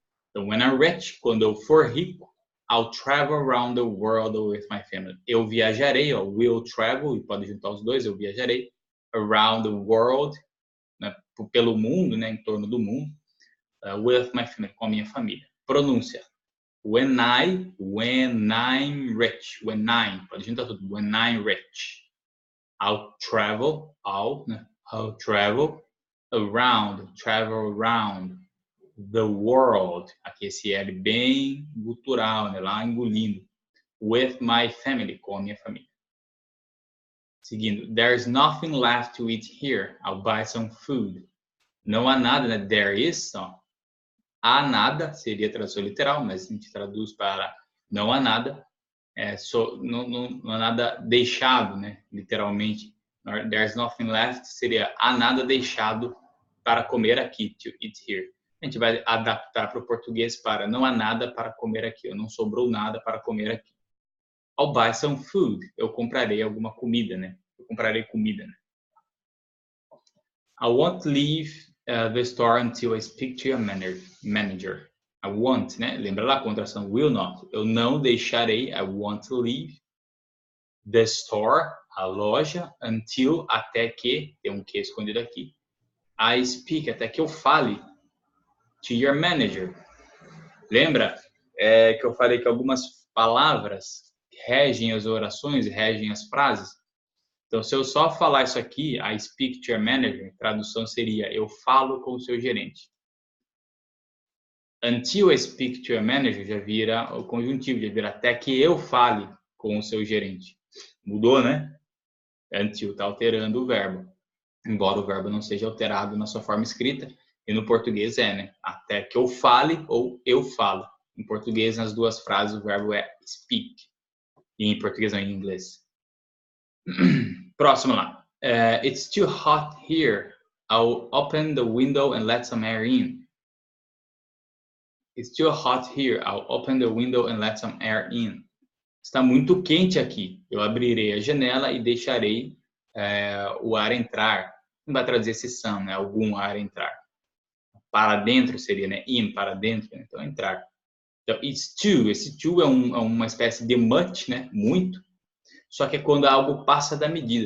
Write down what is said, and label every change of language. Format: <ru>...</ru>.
<en>Então, when I'm rich,</en> <pt>quando eu for rico,</pt> <en>I'll travel around the world with my family.</en> <pt>Eu viajarei, will travel, e pode juntar os dois, eu viajarei</pt> <en>around the world,</en> <pt>né, pelo mundo, né, em torno do mundo,</pt> <en>with my family,</en> <pt>com a minha família. Pronúncia.</pt> <en>When I'm rich.</en> <pt>Pode juntar tudo.</pt> <en>When I'm rich. I'll travel around the world,</en> <pt>aqui esse L bem gutural, né? Lá engolindo,</pt> <en>with my family,</en> <pt>com a minha família. Seguindo,</pt> <en>there's nothing left to eat here, I'll buy some food.</en> <pt>Não há nada, né?</pt> <en>There is,</en> <pt>há nada, seria a tradução literal, mas a gente traduz para não há nada, não há nada deixado, né? Literalmente,</pt> <en>there's nothing left</en> <pt>seria há nada deixado para comer aqui,</pt> <en>to eat here.</en> <pt>A gente vai adaptar para o português para não há nada para comer aqui, ou não sobrou nada para comer aqui.</pt> <en>I'll buy some food.</en> <pt>Eu comprarei alguma comida, né? Eu comprarei comida, né?</pt> <en>I won't leave the store until I speak to your manager. I won't, né?</en> <pt>Lembra lá a contração will not. Eu não deixarei,</pt> <en>I won't leave the store,</en> <pt>a loja, until, até que, tem um que escondido aqui, I speak, até que eu fale</pt> <en>to your manager.</en> <pt>Lembra que eu falei que algumas palavras regem as orações, regem as frases? Então, se eu só falar isso aqui,</pt> <en>I speak to your manager,</en> <pt>a tradução seria eu falo com o seu gerente.</pt> <en>Until I speak to a manager</en> <pt>já vira o conjuntivo, já vira até que eu fale com o seu gerente. Mudou, né? Until está alterando o verbo. Embora o verbo não seja alterado na sua forma escrita, e no português né? Até que eu fale ou eu falo. Em português, nas duas frases, o verbo é speak. E em português não, em inglês. Próximo lá.</pt> <en>It's too hot here. I'll open the window and let some air in. It's too hot here. I'll open the window and let some air in.</en> <pt>Está muito quente aqui. Eu abrirei a janela e deixarei o ar entrar. Não vai traduzir esse some, né? Algum ar entrar. Para dentro seria, né? In, para dentro. Né? Então, entrar. Então,</pt> <en>it's too.</en> <pt>Esse too é uma espécie de much, né? Muito. Só que é quando algo passa da medida.</pt>